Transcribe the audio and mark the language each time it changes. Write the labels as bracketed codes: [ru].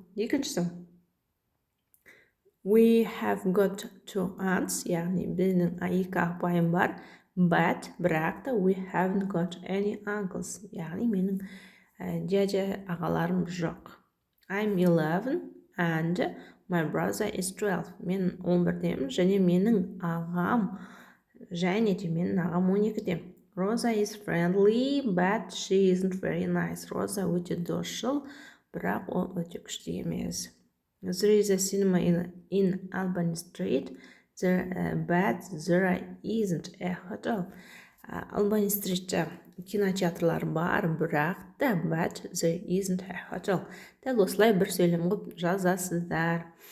[en] Екіншісі we have got two aunts, [kk] яғни біздің екі апайым бар, [en] but [kk] бірақ та [en] we haven't got any uncles, [kk] яғни менің дядя ағаларым жоқ. [en] I'm 11 and my brother is 12. [kk] Мен 11-демін және менің ағам 12-де. [en] Rosa is friendly, but she isn't very nice. [kk] Rosa өте досшыл, бірақ ол өте күшті емес. [en] There is a cinema in Albany Street, but there isn't a hotel. [kk] Albany Street'te кинотеатрлар бар, бірақ та [en] but there isn't a hotel. [kk] Дәл осылай бір сөйлем қылып жазасыздар.